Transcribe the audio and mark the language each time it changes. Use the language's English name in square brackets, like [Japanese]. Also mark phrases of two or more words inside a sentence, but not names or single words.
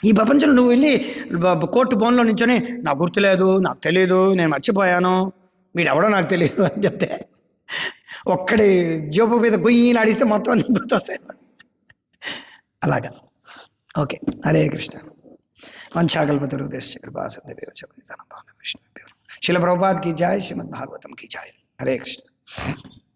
[Telugu] ఈ ప్రపంచంలో నువ్వు వెళ్ళి కోర్టు బోన్లో నించొని నాకు గుర్తులేదు, నాకు తెలియదు, నేను మర్చిపోయాను, వీడెవడో నాకు తెలియదు అని చెప్తే ఒక్కడి జోపు మీద గొయ్యిలు ఆడిస్తే మొత్తం అన్ని గుర్తొస్తాయి. అలాగా. ఓకే, హరే కృష్ణ. [Sanskrit] వంశాకల్పతరుభ్యశ్చ కృపా సింధుభ్యో చ పతితానాం పావనేభ్యో వైష్ణవేభ్యో. [Hindi] शिल प्रभुपाद की जय श्रीमद् भागवतम् की जय हरे कृष्ण.